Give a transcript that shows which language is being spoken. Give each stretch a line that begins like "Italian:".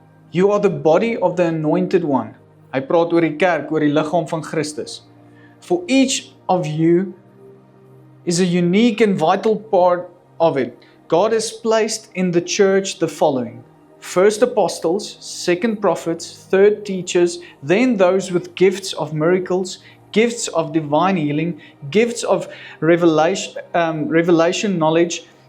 English: You are the body of the anointed one.
Afrikaans: Hy praat oor die kerk, oor die liggaam van Christus.
English: For each of you is a unique and vital part of it. God has placed in the church the following. First apostles, second prophets, third teachers, then those with gifts of miracles, gifts of divine healing, gifts of revelation knowledge,